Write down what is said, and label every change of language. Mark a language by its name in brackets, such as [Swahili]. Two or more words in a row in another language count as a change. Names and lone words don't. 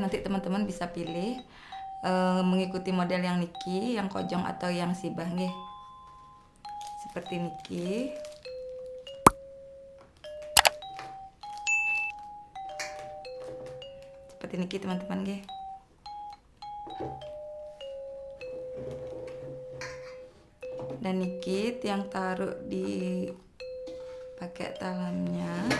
[Indonesian] Nanti teman-teman bisa pilih mengikuti model yang niki, yang kojong atau yang sibah nggih. Seperti niki. Seperti niki teman-teman nggih. Dan [Balinese] niki Tiang [Indonesian] taruh di pakai talamnya.